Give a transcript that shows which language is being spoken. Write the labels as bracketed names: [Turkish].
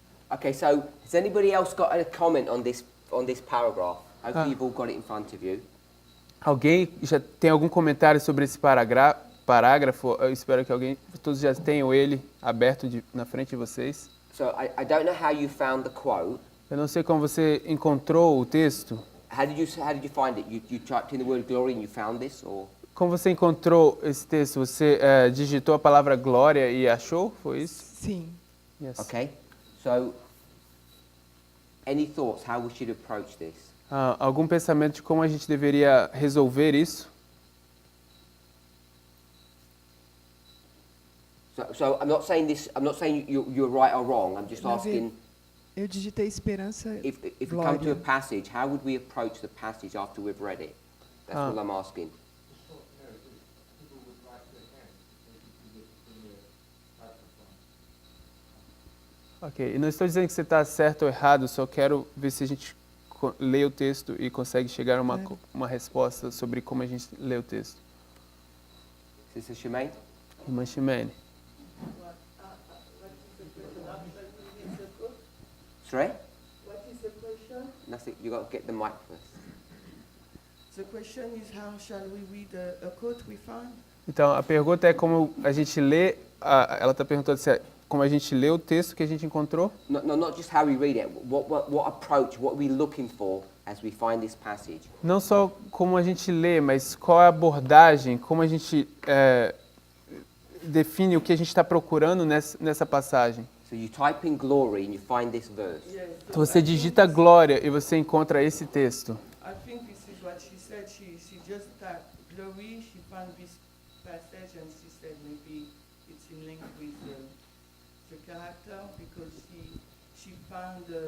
[English] Okay, so has anybody else got a comment on this paragraph? Hopefully you've all got it in front of you. [Portuguese] Alguém já tem algum comentário sobre esse parágrafo? Eu espero que todos já tenham ele aberto na frente de vocês. [English] So I don't know how you found the quote. [Portuguese] Eu não sei como você encontrou o texto. [English] How did you find it? You typed in the word glory and you found this, or? [Portuguese] Como você encontrou esse texto? Você digitou a palavra glória e achou? Foi isso? Sim. [English] Yes. Okay. So, any thoughts how we should approach this? [Portuguese] Algum pensamento de como a gente deveria resolver isso? [English] So I'm not saying this. I'm not saying you're right or wrong. I'm just [Portuguese] Mas [English] asking [Portuguese] eu digitei esperança. [English] if we come to [Portuguese] Glória. [English] a passage, how would we approach the passage after we've read it? That's all I'm asking. [Portuguese] Ok, e não estou dizendo que você está certo ou errado, só quero ver se a gente lê o texto e consegue chegar a Claro. uma resposta sobre como a gente lê o texto. [English] Sister Shemaine? [Portuguese] Irmã Ximene. [English] Sorry? What is the question? Nothing. You got to get the mic first. The question is how shall we read a quote we found? [Portuguese] Então, a pergunta é como a gente lê, ela está perguntando se é como a gente lê o texto que a gente encontrou. [English] No, not just how we read it. What approach? What are we looking for as we find this passage? [Portuguese] Não só como a gente lê, mas qual é a abordagem, como a gente define o que a gente está procurando nessa passagem. [English] So you type in glory and you find this verse. Yes. [Portuguese] Então, você digita glória e você encontra esse texto. [English] I think this is what she said. She just typed glory. She found this passage and she said maybe it's in link with the character because she found